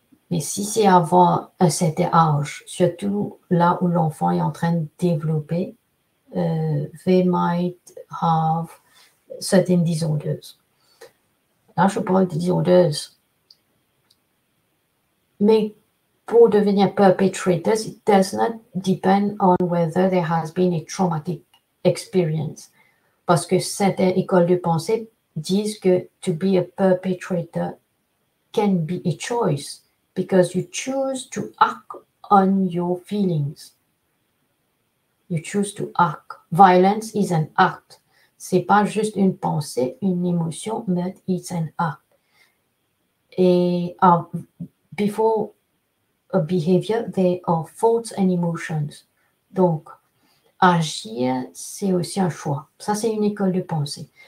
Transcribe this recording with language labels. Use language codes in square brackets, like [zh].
[fr] Mais si c'est avant un certain âge, surtout là où l'enfant est en train de développer, [en] they might have certain disorders. [fr] Là, je parle de disorders. Mais pour devenir [en] perpetrators, it does not depend on whether there has been a traumatic experience. [fr] Parce que certaines écoles de pensée disent que [en] to be a perpetrator can be a choice because you choose to act on your feelings. You choose to act. Violence is an act. [fr] C'est pas juste une pensée, une émotion, [en] but it's an act. Et before a behavior, there are thoughts and emotions. [fr] Donc, agir, c'est aussi un choix. Ça, c'est une école de pensée.